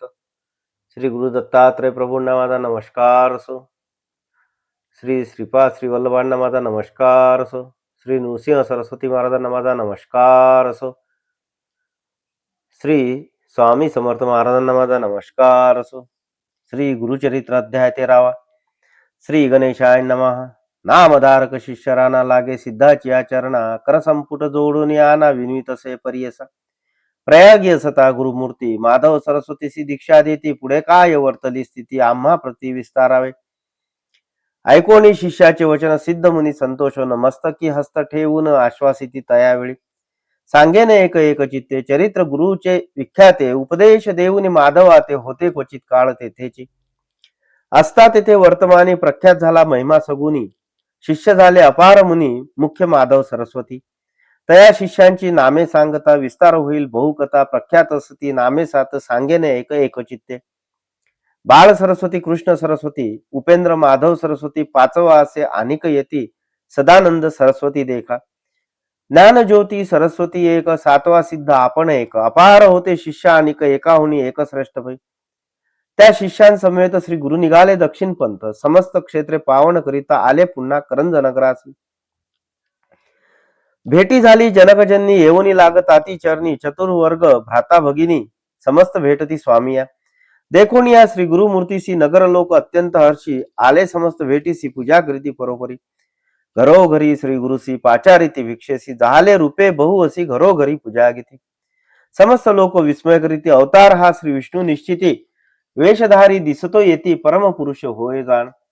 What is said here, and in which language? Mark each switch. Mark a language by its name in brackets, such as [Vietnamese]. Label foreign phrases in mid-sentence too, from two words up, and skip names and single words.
[Marathi] श्री गुरु दत्तात्रय प्रभूंना माझा नमस्कार असो. श्री श्रीपाद श्री वल्लभांना माझा नमस्कार असो. श्री नृसिंह सरस्वती महाराजांना माझा नमस्कार असो. श्री स्वामी समर्थ महाराजांना माझा नमस्कार असो. श्री गुरुचरित्र अध्याय 13वा. [Sanskrit] श्री गणेशाय नमः. [Marathi] नामधारक शिष्यराना लागे सिद्धाची आचरणा, कर संपुट जोडून आना विनितसे परियसा. प्रयागी असता गुरुमूर्ती माधव सरस्वतीसी दीक्षा देती, पुढे काय वर्तली स्थिती आम्हा प्रति विस्तारावे. ऐकोनी शिष्याचे वचन सिद्ध मुनी संतोषोन, मस्तकी हस्त ठेवून आश्वासिती तयावेळी. सांगेन एक एक चित्ते चरित्र गुरुचे विख्याते, उपदेश देऊनी माधवाते होते क्वचित काळ तेथेची. असता तेथे वर्तमानी प्रख्यात झाला महिमा सगुनी, शिष्य झाले अपार मुनी मुख्य माधव सरस्वती. तया शिष्यांची नामे सांगता विस्तार होईल बहुकथा, प्रख्यात असती नामे सात सांगेने एक एक चित्ते. बाळ सरस्वती, कृष्ण सरस्वती, उपेंद्र माधव सरस्वती, पाचवा असे अनेक येती सदानंद सरस्वती देखा. ज्ञान ज्योती सरस्वती एक, सातवा सिद्ध आपण एक, अपार होते शिष्य अनेक एकाहुनी एक श्रेष्ठ भई. त्या शिष्यांसमेत श्री गुरु निघाले दक्षिण पंथ, समस्त क्षेत्रे पावन करिता आले पुन्हा करंज नगरासी. भेटी झाली जनकजननी येऊनी लागत आती चरणी, चतुर्वर्ग भ्राता भगिनी समस्त भेटती स्वामिया. देखून या श्री गुरुमूर्तीसी नगर लोक अत्यंत हर्षी, आले समस्त भेटीसी पूजा करीती परोपरी. घरोघरी श्री गुरुसी पाचारिती भिक्षेसी, जाहले रूपे बहु असी घरोघरी पूजा गीती. समस्त लोक विस्मय करीती, अवतार हा श्री विष्णू निश्चिती, वेशधारी दिसतो येती परम पुरुष होय जाण.